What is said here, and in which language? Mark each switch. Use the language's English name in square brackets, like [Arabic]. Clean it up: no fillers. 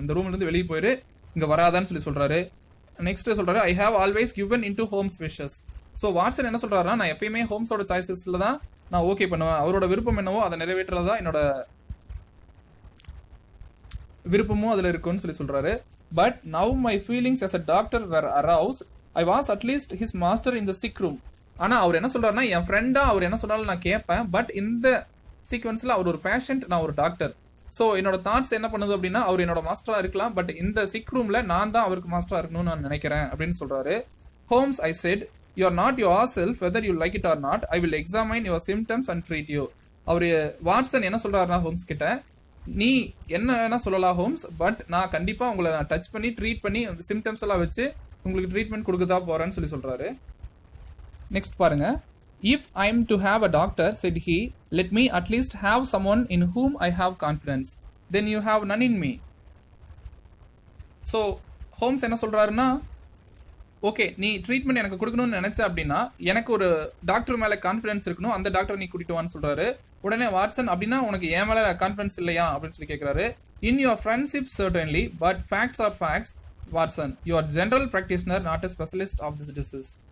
[Tamil] இந்த ரூம்ல இருந்து வெளியே போயிரு, இங்க வராதான்னு சொல்றாரு. நெக்ஸ்ட் சொல்றாரு, [English] I have always given into Holmes wishes. [Tamil] So Watson என்ன சொல்றாருன்னா, நான் எப்பயுமே ஹோம்ஸோட சாய்ஸஸ்ல தான் நான் ஓகே பண்ணுவேன். அவரோட விருப்பம் என்னவோ அதை நிறைவேற்றதான் என்னோட விருப்பமும் அதுல இருக்குன்னு சொல்றாரு. [English] But now my feelings as a doctor were aroused. I was at least his master in the sick room. [Tamil] ஆனா அவர் என்ன சொல்றாருன்னா, என் ஃப்ரெண்டா அவர் என்ன சொன்னாலும் நான் கேட்பேன். பட் இந்த சீக்வன்ஸ்ல அவர் ஒரு பேஷண்ட், நான் ஒரு டாக்டர். ஸோ என்னோட தாட்ஸ் என்ன பண்ணுது அப்படின்னா, அவர் என்னோட மாஸ்டரா இருக்கலாம், பட் இந்த சிக் ரூம்ல நான் தான் அவருக்கு மாஸ்டரா இருக்கணும்னு நான் நினைக்கிறேன் அப்படின்னு சொல்றாரு. [English] Holmes, I said, you are not yourself whether you like it or not. I will examine your symptoms and treat you. [Tamil] Our Watson என்ன சொல்றாருன்னா ஹோம்ஸ் கிட்ட, நீ என்ன வேணா சொல்லலாம் ஹோம்ஸ், பட் நான் கண்டிப்பா உங்களை நான் டச் பண்ணி ட்ரீட் பண்ணி சிம்டம்ஸ் எல்லாம் வச்சு உங்களுக்கு ட்ரீட்மெண்ட் கொடுக்கதா போறேன்னு சொல்றாரு. நெக்ஸ்ட் பாருங்க. [English] If I am to have a doctor, said he, let me at least have someone in whom I have confidence. Then you have none in me. So [Tamil] Holmes என்ன சொல்றாருன்னா, okay நீ treatment எனக்கு கொடுக்கணும்னு நினைச்ச அப்படின்னா எனக்கு ஒரு டாக்டர் மேல கான்ஃபிடன்ஸ் இருக்கணும், அந்த டாக்டர் நீ கூட்டிட்டு வான்னு சொல்றாரு. உடனே வாட்சன் அப்படின்னா உனக்கு என் மேல கான்ஃபிடன்ஸ் இல்லையா அப்படின்னு சொல்லி கேட்கிறாரு. [English] In your friendship certainly but facts are facts Watson, you are general practitioner not a specialist of this disease.